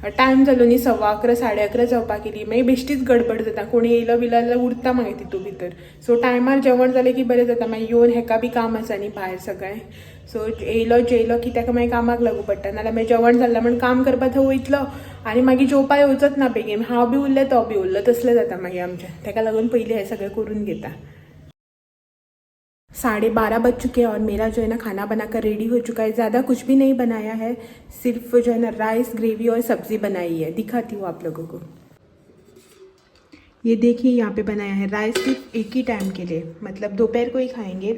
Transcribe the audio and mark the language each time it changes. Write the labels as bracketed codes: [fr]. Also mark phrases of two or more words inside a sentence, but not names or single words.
[kok] टायम जालो न्ही 11:15 11:30 जावपा केली मागीर बेश्टीच गडबड जाता कोणी येयलो बिलो जाल्यार उरता मागीर तितू भितर सो टायमार जेवण जालें की बरें जाता मागीर येवन हेका बी काम आसा न्ही भायर सगळें सो येयलो जेयलो की ताका मागीर कामाक लागू पडटा नाल्यार मागीर जेवण जाल्लें म्हण काम करपा थंय वयतलो आनी मागीर जेवपा येवचोच ना बेगीन हांव बी उरलें तो बी उरलो तसलें जाता मागीर आमचें ताका लागून पयलीं हें सगळें करून घेता 12:30 [hi] बज चुके हैं और मेरा जो है ना खाना बनाकर रेडी हो चुका है। ज़्यादा कुछ भी नहीं बनाया है, सिर्फ जो है ना [en] rice gravy [hi] और सब्ज़ी बनाई है। दिखाती हूँ आप लोगों को। ये देखिए यहाँ पे बनाया है राइस सिर्फ एक ही टाइम के लिए, मतलब दोपहर को ही खाएंगे।